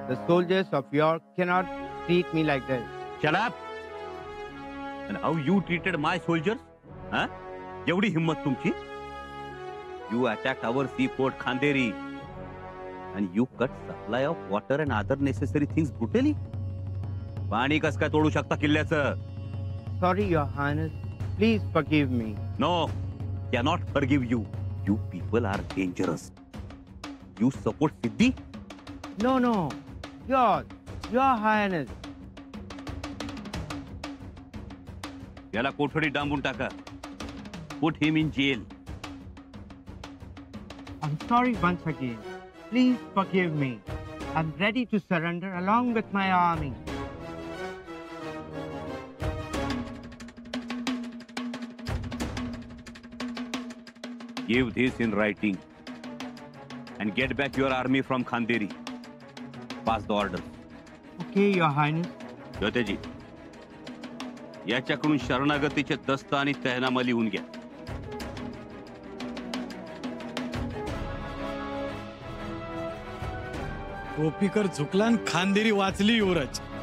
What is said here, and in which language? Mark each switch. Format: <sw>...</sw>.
<en>The soldiers of York cannot treat me like this. Shut up! And how you treated my soldiers?</en> <mr>Huh? एवढी हिम्मत तुमची?</mr> <en>You attacked our seaport Khanderi and you cut supply of water and other necessary things brutally.</en> <mr>पाणी कस काय तोडू शकता किल्ल्याचं?</mr> <en>Sorry, Your Highness. Please forgive me. No, cannot forgive you. You people are dangerous. You support Siddhi? No, no. Your Highness.</en> <mr>याला कोठडी डांबून टाका.</mr> <en>Put him in jail. I'm sorry once again. Please forgive me. I'm ready to surrender along with my army. Give this in writing and get back your army from Khanderi. Pass the order. Okay, Your Highness.</en> <mr>ज्योतेजी, याच्याकडून शरणागतीचे दस्त आणि तहनामा लिहून घ्या. कोपीकर झुकला आणि खांदेरी वाचली युवराज.</mr>